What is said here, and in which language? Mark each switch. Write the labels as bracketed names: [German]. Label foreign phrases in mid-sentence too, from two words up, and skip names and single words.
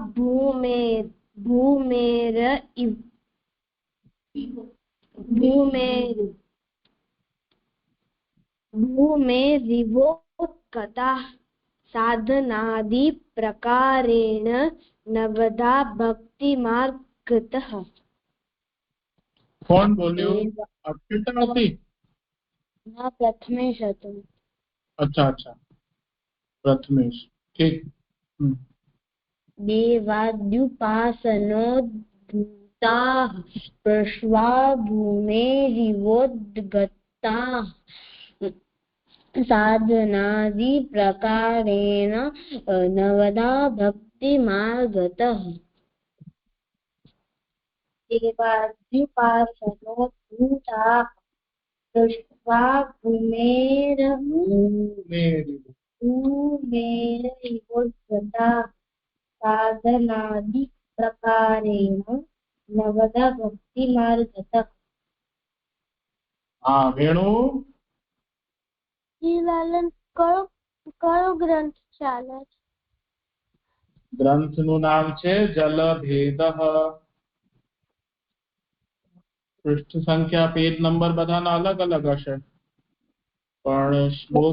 [Sanskrit] भूमेरिवोद्गताः साधनादि प्रकारेण नवधा भक्तिमार्गतः [Gujarati] કોણ બોલ્યો અર્પિતા હતી ના પ્રથમેશ હતું અચ્છા અચ્છા પ્રથમેશ ઠીક [Sanskrit] देवाद्युपासनोद्भूताः पृष्ट्वा भूमेरिवोद्गताः साधनादि प्रकारेण नवधा भक्तिमार्गतः देवाद्युपासनो भूता दृष्ट्वा भूमेरैवोद्धता साधनादि प्रकारेण नवदा भक्तिमार्गतः. [Gujarati] હા વેણુ લાલન કયો ગ્રંથ ચાલે છે? ગ્રંથનું નામ છે જલભેદ. પૃષ્ઠ સંખ્યા [English] page number [Gujarati] બધાના અલગ અલગ હશે પણ શ્લોક